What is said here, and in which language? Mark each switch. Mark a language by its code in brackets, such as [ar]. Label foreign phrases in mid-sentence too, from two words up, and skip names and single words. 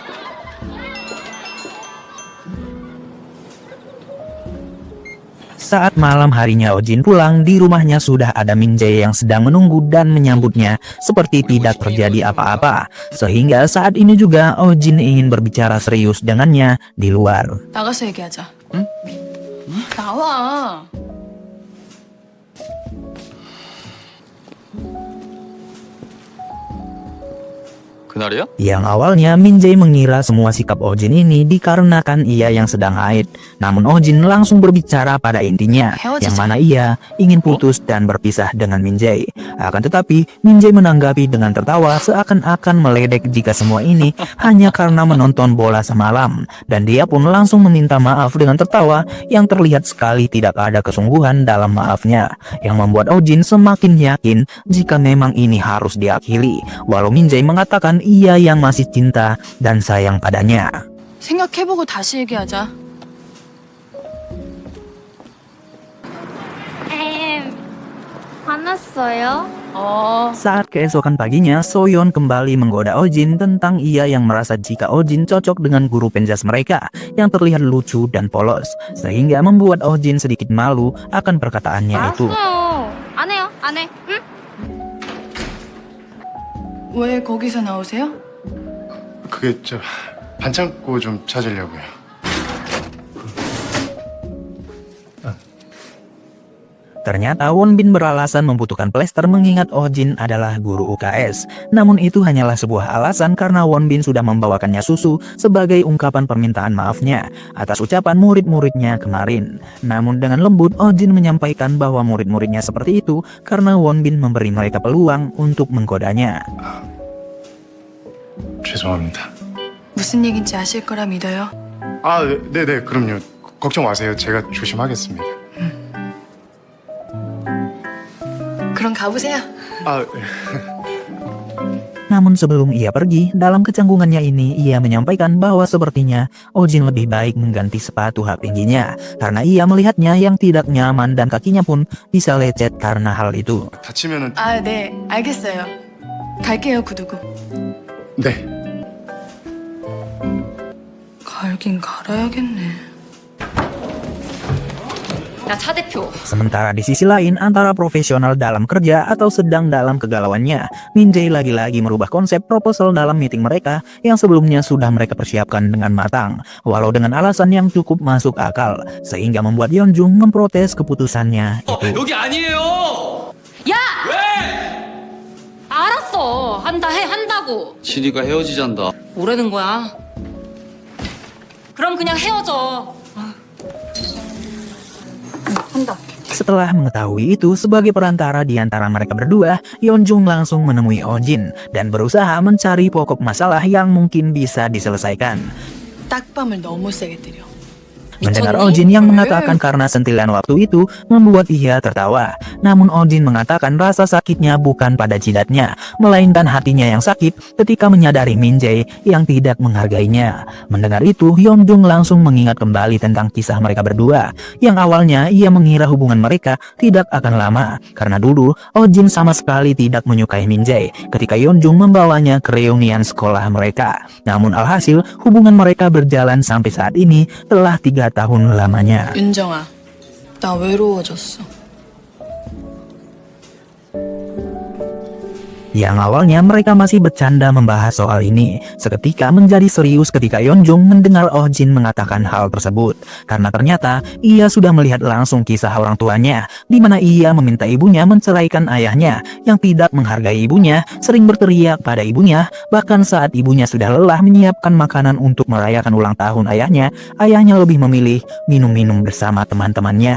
[id] Saat malam harinya Ojin pulang, di rumahnya sudah ada Min Jae yang sedang menunggu dan menyambutnya seperti tidak terjadi apa-apa. Sehingga saat ini juga Ojin ingin berbicara serius dengannya di luar. [ko] 나가서 얘기하자. 응? 나와. 그날이야? [id] Yang awalnya Min Jae mengira semua sikap Ojin ini dikarenakan ia yang sedang haid. Namun Ojin langsung berbicara pada intinya, yang mana ia ingin putus dan berpisah dengan Min Jae. Akan tetapi Min Jae menanggapi dengan tertawa seakan-akan meledek jika semua ini hanya karena menonton bola semalam. Dan dia pun langsung meminta maaf dengan tertawa yang terlihat sekali tidak ada kesungguhan dalam maafnya, yang membuat Ojin semakin yakin jika memang ini harus diakhiri. Walau Min Jae mengatakan ia yang masih cinta dan sayang padanya. [ko] 생각해보고 다시 얘기하자. 화났어요? [id] Saat keesokan paginya, Soyeon kembali menggoda Ojin tentang ia yang merasa jika Ojin cocok dengan guru penjas mereka yang terlihat lucu dan polos, sehingga membuat Ojin sedikit malu akan perkataannya itu. [ko] 안 해요, 안 해. 응? 왜 거기서 나오세요? 그게 반창고 좀 찾으려고요. [id] Ternyata Wonbin beralasan membutuhkan plester mengingat Ojin adalah guru UKS. Namun itu hanyalah sebuah alasan karena Wonbin sudah membawakannya susu sebagai ungkapan permintaan maafnya atas ucapan murid-muridnya kemarin. Namun dengan lembut Ojin menyampaikan bahwa murid-muridnya seperti itu karena Wonbin memberi mereka peluang untuk menggodanya. [ko] 죄송합니다. 무슨 얘긴지 아실 거라 믿어요. 아, 네네, 그럼요. 걱정 마세요. 제가 조심하겠습니다. 그럼 가보세요. 아, [id] Namun sebelum ia pergi, dalam kecanggungannya ini ia menyampaikan bahwa sepertinya Ojin lebih baik mengganti sepatu hak tingginya karena ia melihatnya yang tidak nyaman dan kakinya pun bisa lecet karena hal itu. [ko] 다치면은 아, 네, 알겠어요. 갈게요, 구두구. 네. 갈긴 갈아야겠네. 야, 차 대표. [id] Sementara di sisi lain, antara profesional dalam kerja atau sedang dalam kegalauannya, Min Jae lagi-lagi merubah konsep proposal dalam meeting mereka yang sebelumnya sudah mereka persiapkan dengan matang, walau dengan alasan yang cukup masuk akal, sehingga membuat Yeonjung memprotes keputusannya itu. [ko] 여기 아니에요! 야! 왜? 알았어. 한다고. 지리가 헤어지잔다. 뭐라는 거야? 그럼 그냥 헤어져. 한다. [id] Setelah mengetahui itu, sebagai perantara di antara mereka berdua, Yeonjung langsung menemui Ojin dan berusaha mencari pokok masalah yang mungkin bisa diselesaikan. [ko] 딱밤을 너무 세게 때려. [id] Mendengar Ojin yang mengatakan karena sentilan waktu itu membuat ia tertawa. Namun Ojin mengatakan rasa sakitnya bukan pada jidatnya, melainkan hatinya yang sakit ketika menyadari Min Jae yang tidak menghargainya. Mendengar itu, Yeonjung langsung mengingat kembali tentang kisah mereka berdua. Yang awalnya ia mengira hubungan mereka tidak akan lama, karena dulu Ojin sama sekali tidak menyukai Min Jae ketika Yeonjung membawanya ke reunian sekolah mereka. Namun alhasil hubungan mereka berjalan sampai saat ini telah 3 tahun lamanya. [ko] 윤정아, 나 외로워졌어. [id] Yang awalnya mereka masih bercanda membahas soal ini, seketika menjadi serius ketika Yeonjung mendengar Ojin mengatakan hal tersebut. Karena ternyata ia sudah melihat langsung kisah orang tuanya, di mana ia meminta ibunya menceraikan ayahnya yang tidak menghargai ibunya, sering berteriak pada ibunya, bahkan saat ibunya sudah lelah menyiapkan makanan untuk merayakan ulang tahun ayahnya lebih memilih minum-minum bersama teman-temannya.